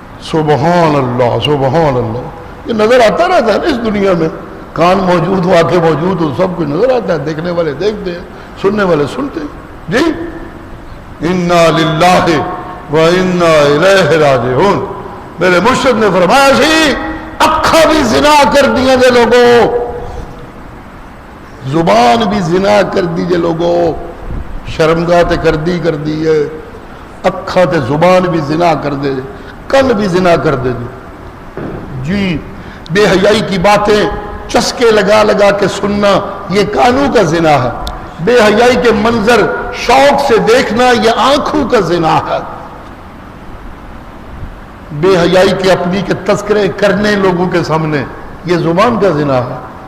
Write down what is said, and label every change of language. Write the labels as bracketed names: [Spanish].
[Urdu] سبحان اللہ سبحان اللہ. یہ نظر آتا رہتا ہے نا اس دنیا میں, کان موجود ہو, آنکھیں موجود ہو, سب کچھ نظر آتا ہے, دیکھنے والے دیکھتے ہیں, سننے والے سنتے ہیں. [Arabic] جی انا للہ و انا الیہ راجعون. [Punjabi] میرے مرشد نے فرمایا سی اکھا بھی زنا کر دیا جے لوگوں, زبان بھی زنا کر دی جے لوگوں, شرمگاہ تے کر دی ہے, اکھا تے زبان بھی زنا کر دے, کن بھی زنا کر دے. [Urdu] جی بے حیائی کی باتیں چسکے لگا لگا کے سننا یہ کانوں کا زنا ہے. بے حیائی کے منظر شوق سے دیکھنا یہ آنکھوں کا زنا ہے. بے حیائی کے اپنی کے تذکرے کرنے لوگوں کے سامنے یہ زبان کا زنا ہے.